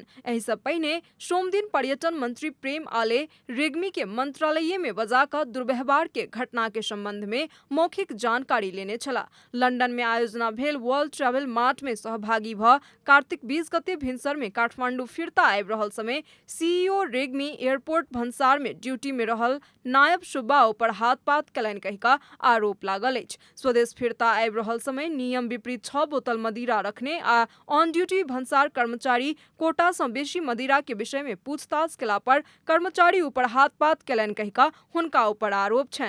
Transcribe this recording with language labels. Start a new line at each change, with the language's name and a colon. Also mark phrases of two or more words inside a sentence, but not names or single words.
Maithili: एहि सँ पहिने सोम दिन पर्यटन मंत्री प्रेम आले रेग्मी के मंत्रालय में बजा कऽ दुर्व्यवहार के घटना के संबंध में मौखिक जानकारी लेने छलाह। लंदन में आयोजना भेल वर्ल्ड ट्रैवल मार्ट में सहभागी भऽ कार्तिक 20 गते भिनसर में काठमांडू फिरता आबि रहल समय सीईओ रेग्मी एयरपोर्ट भन्सार में ड्यूटी में रहल नायब सुब्बा ऊपर हाथ-पात केलनि कहि कऽ आरोप लागल अछि। स्वदेश फिरता आबि रहल समय नियम विपरीत 6 बोतल मदिरा रखने आ ऑन ड्यूटी भन्सार कर्मचारी कोटा सँ बेसी मदिरा के विषय में पूछताछ केला पर कर्मचारी ऊपर हाथ-पात केलनि कहि कऽ हुनका ऊपर आरोप छनि।